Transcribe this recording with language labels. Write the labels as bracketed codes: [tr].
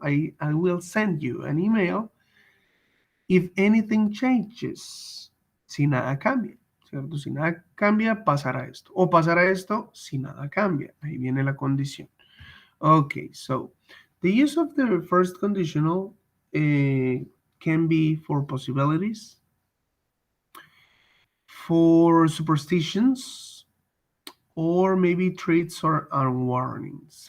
[en] I will send you an email if anything changes. [es] Si nada cambia. ¿Cierto? Si nada cambia, pasará esto. O pasará esto si nada cambia. Ahí viene la condición. [en] Okay, so the use of the first conditional can be for possibilities, for superstitions, or maybe treats or warnings.